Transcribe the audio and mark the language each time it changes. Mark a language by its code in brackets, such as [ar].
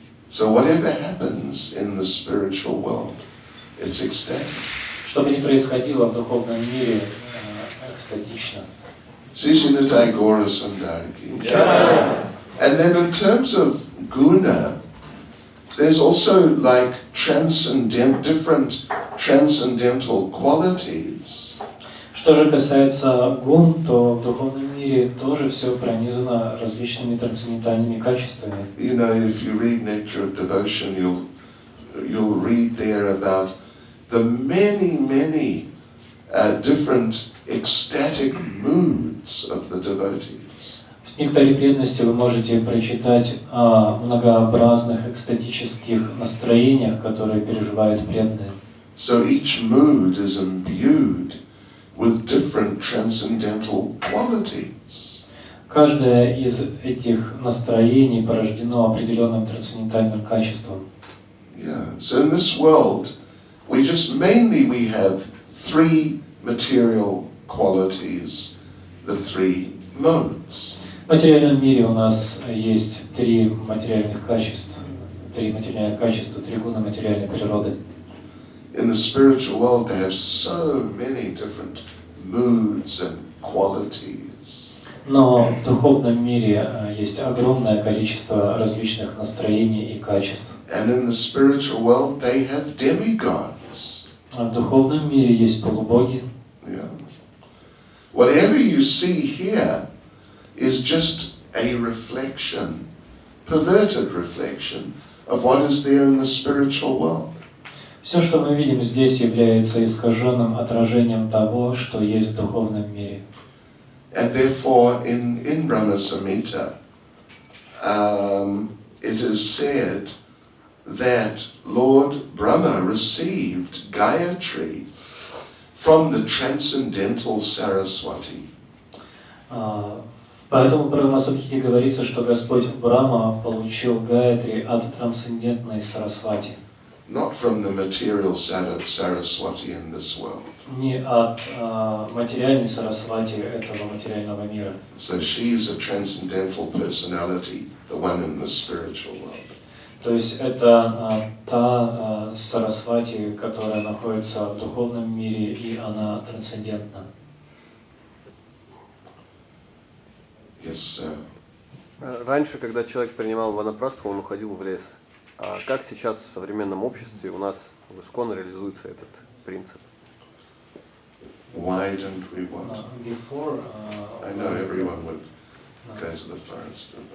[en] So whatever happens in the spiritual world, it's ecstatic. [ru] Что бы ни происходило в духовном мире, экстатично. Sishinatai Gora Sundariki. [en] And then in terms of guna, there's also like different transcendental qualities. [ru] Что же касается гун, то в духовном мире тоже все пронизано различными трансцендентальными качествами. [en] You know, if you read Nectar of Devotion, you'll read there about the many different ecstatic moods of the devotees. [ru] В «Нектаре преданности» вы можете прочитать о многообразных экстатических настроениях, которые переживают преданные. [en] So each mood is imbued with different transcendental qualities. [ru] Каждое из этих настроений порождено определенным трансцендентальным качеством. [en] Yeah. So in this world, we have three material qualities, the three modes. [ru] В материальном мире у нас есть три материальных качества, три гуна материальной природы. [en] In the spiritual world, they have so many different moods and qualities. [ru] Но в духовном мире есть огромное количество различных настроений и качеств. [en] And in the spiritual world, they have demigods. [ru] А в духовном мире есть полубоги. [en] Yeah. Whatever you see here is just a reflection, perverted reflection, of what is there in the spiritual world. [ru] Все, что мы видим здесь, является искаженным отражением того, что есть в духовном мире. [en] And therefore, in Brahma Samhita, it is said that Lord Brahma received Gayatri from the transcendental Saraswati. [ru] Поэтому в Брахма-самхите говорится, что Господь Брахма получил Гаятри от трансцендентной Сарасвати. [en] not from the material Saraswati in this world. [ru] Не от материальной Сарасвати этого материального мира. [en] So she is a transcendental personality, the one in the spiritual world. [ru] То есть это та Сарасвати, которая находится в духовном мире, и она трансцендентна. [en] Yes, sir. [ru] Раньше, когда человек принимал ванапрастху, он уходил в лес. А как сейчас в современном обществе у нас в ИСККОН реализуется этот принцип? [en] Why don't we what? Before, I know everyone would go to the forest.